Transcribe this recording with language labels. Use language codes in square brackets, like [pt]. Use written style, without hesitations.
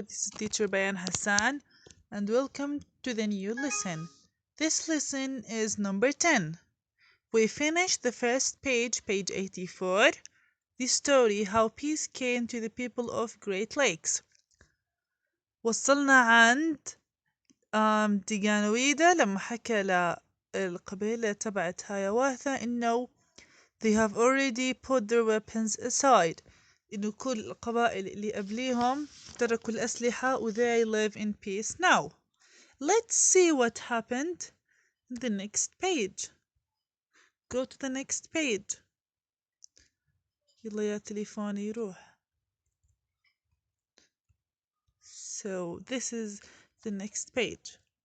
[en] This is teacher Bayan Hassan and welcome to the new lesson. This lesson is number 10. We finished the first page, page 84, the story how peace came to the people of Great Lakes. [ar] وصلنا عند ديغانويدا لما حكى للقبيلة تبعت هايواثا إنه [en] they have already put their weapons aside. [ar] إنه كل القبائل اللي قبليهم تركوا الأسلحة و [en] they live in peace now. Let's see what happened in the next page. Go to the next page. [ar] يلا يا تليفوني يروح. [en] So this is the next page.